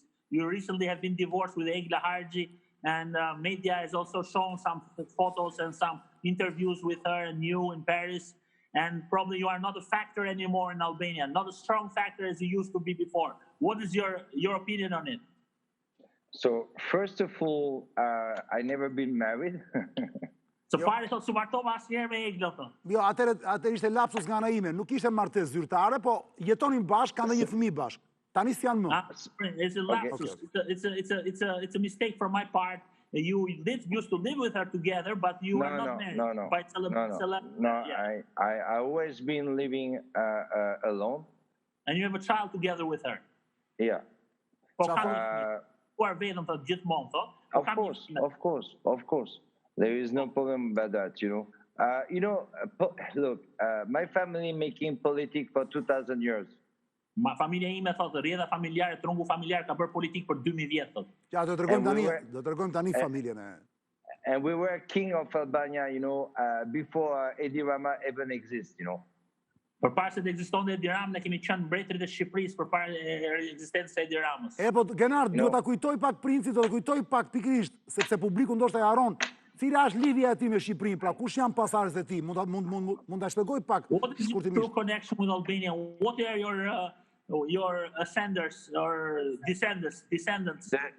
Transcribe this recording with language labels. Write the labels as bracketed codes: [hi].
[en] You recently have been divorced with Egla Harji, and media has also shown some photos and some interviews with her and you in Paris. And probably you are not a factor anymore in Albania, not a strong factor as you used to be before. What is your opinion on it? So, first of all, I never been married. [sq] Së pari thot, su martova asnjëherë me Egla, thot. Jo, atëherë ishte lapsus nga ana ime, nuk ishte martesë zyrtare, po jetonin bashkë, kanë dhe një fëmijë bashkë. Tani s'janë më. [en] It's a lapsus. It's a mistake from my part. You used to live with her together, but you are not married. No, I always been living alone. And you have a child together with her. Yeah. [sq] Po are vetëm thot gjithmonë, thot. [en] Of course. There is no problem about that, you know. Look, my family making politics for 2,000 years. [sq] Familja ime thot, rrjedha familjare, trungu familjar ka bërë politikë për 2000 vjet, thot. Ja, do t'rregojmë tani familjen e. [en] And we were king of Albania, you know, before Edi Rama even exists, you know. [sq] Përpara se të ekzistonte Edi Rama, ne kemi qenë mbretërit e Shqipërisë përpara ekzistencës së Edi Ramës. Po, Genard, duhet ta kujtoj pak Princit, do ta kujtoj pak pikërisht, sepse publiku ndoshta e haron. Cila është lidhja e ti me Shqipërinë? Pra, kush janë pasardhësit e ti? Mund ta shpjegoj pak shkurtimisht. [en] What is your connection with Albania? What are your ascenders or descendants?